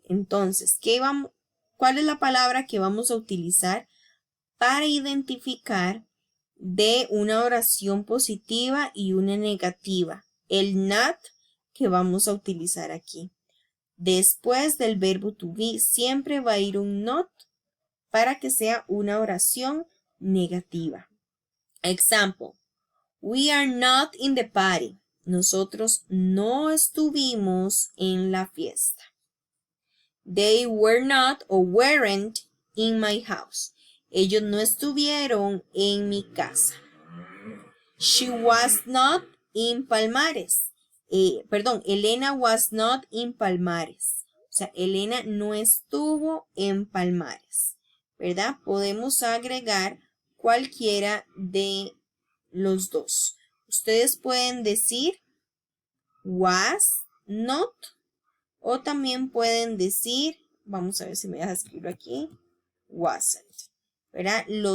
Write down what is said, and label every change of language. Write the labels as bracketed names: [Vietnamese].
[Spanish] Entonces, ¿cuál es la palabra que vamos a utilizar para identificar de una oración positiva y una negativa? El not que vamos a utilizar aquí. Después del verbo to be, siempre va a ir un not para que sea una oración negativa. [English] Example, we are not in the party. [Spanish] Nosotros no estuvimos en la fiesta. [English] They were not or weren't in my house. [Spanish] Ellos no estuvieron en mi casa. [English] She was not in Palmares. Elena was not in Palmares. [Spanish] O sea, Elena no estuvo en Palmares. ¿Verdad? Podemos agregar cualquiera de los dos. Ustedes pueden decir was not o también pueden decir, vamos a ver si me deja escribirlo aquí, wasn't. ¿Verdad?